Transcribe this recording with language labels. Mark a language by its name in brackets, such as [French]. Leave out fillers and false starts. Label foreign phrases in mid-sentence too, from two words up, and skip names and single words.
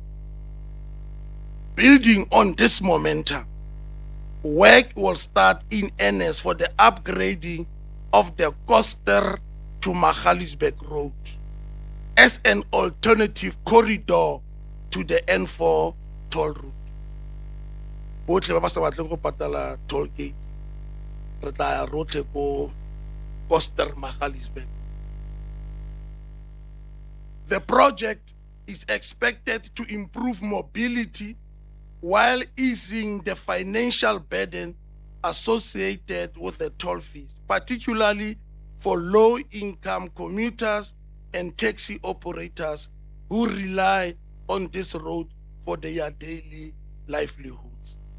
[English] Building on this momentum, work will start in earnest for the upgrading of the Koster to Magaliesberg Road as an alternative corridor to the N4 toll route. [Tswana] Botlhe ba ba sa batleng go patala [English] toll gate, [Tswana] re tla ya rotlhe ko Koster Magaliesberg. [English] The project is expected to improve mobility while easing the financial burden associated with the toll fees, particularly for low-income commuters and taxi operators who rely on this road for their daily livelihoods.